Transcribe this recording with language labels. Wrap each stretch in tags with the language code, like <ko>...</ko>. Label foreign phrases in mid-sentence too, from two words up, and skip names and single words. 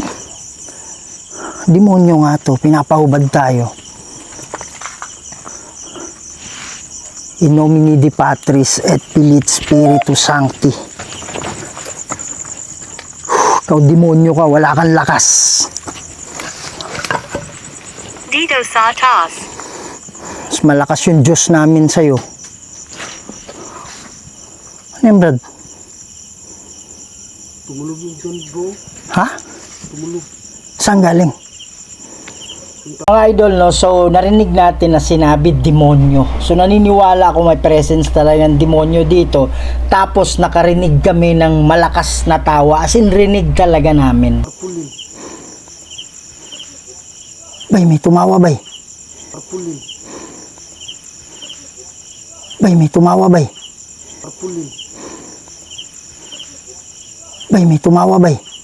<tl>Demonyo nga to, pinapahubad tayo.</tl> <la>In nomine di Patris et Filii et Spiritus Sancti.</la> <tl>Ikaw demonyo ka, wala kang lakas. Dito sa taas. Mas malakas yung Diyos namin sa'yo. Ano yan, Brad? Tumulog yung dyan, bro. Ha? Tumulog. Saan galing? Mga idol, no? So, narinig natin na sinabi demonyo. So, naniniwala ako may presence talaga ng demonyo dito. Tapos, nakarinig kami ng malakas na tawa.</tl> <en>As in,</en> <tl>rinig talaga namin. Kapulin. Bay, may tumawa, bay. Purple. Bay, may tumawa, bay. Purple. Bay, may tumawa, bay.</tl>